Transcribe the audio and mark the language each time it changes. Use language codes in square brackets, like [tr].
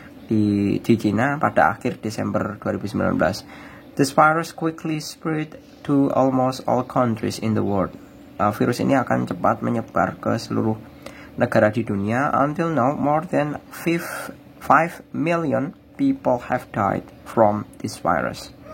[id] Di China pada akhir Desember 2019. [en] This virus quickly spread to almost all countries in the world. [id] Virus ini akan cepat menyebar ke seluruh negara di dunia. [en] Until now, more than 5 million people have died from this virus.